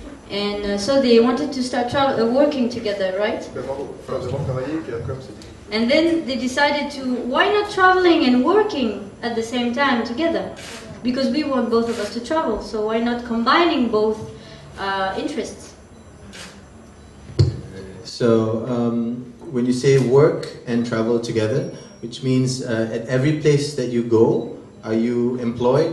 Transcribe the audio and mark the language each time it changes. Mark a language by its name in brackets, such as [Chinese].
[English] And so they wanted to start working together, right? [French] D'abord travailler, puis après on s'est dit. [English] And then they decided to, why not traveling and working at the same time together? Because we want both of us to travel, so why not combining both interests? So when you say work and travel together, which means at every place that you go, are you employed?